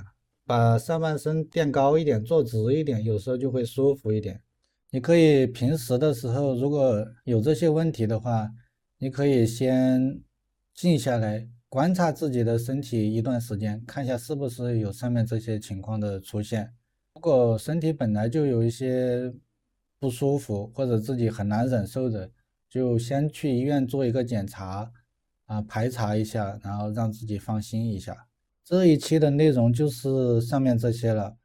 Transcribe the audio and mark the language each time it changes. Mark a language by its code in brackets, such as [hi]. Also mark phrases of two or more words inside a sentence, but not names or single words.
[zh] 把上半身墊高一點，坐直一點，有時候就會舒服一點。你可以平時的時候，如果有這些問題的話，你可以先靜下來，觀察自己的身體一段時間，看一下是不是有上面這些情況的出現。如果身體本來就有一些不舒服，或者自己很難忍受的，就先去醫院做一個檢查，排查一下，然後讓自己放心一下。這一期的內容就是上面這些了。